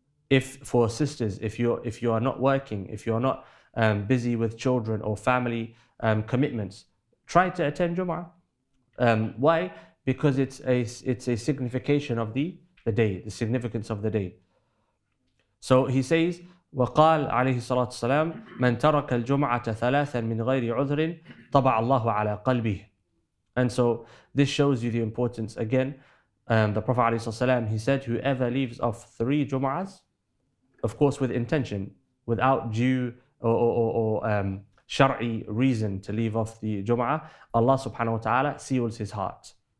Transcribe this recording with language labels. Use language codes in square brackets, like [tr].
[en] If for sisters, if you are not working, if you're not busy with children or family commitments, try to attend Jummah. Why? Because it's a signification of the day, the significance of the day. So he says, [ar] وقال عليه الصلاة والسلام من ترك الجمعة ثلاثا من غير عذر طبع الله على قلبه. [en] And so this shows you the importance. Again, the Prophet عليه الصلاة والسلام, he said, whoever leaves off 3 Jum'ahs, of course with intention, without due or shar'i reason to leave off the Jum'ah, Allah subhanahu wa ta'ala seals his heart.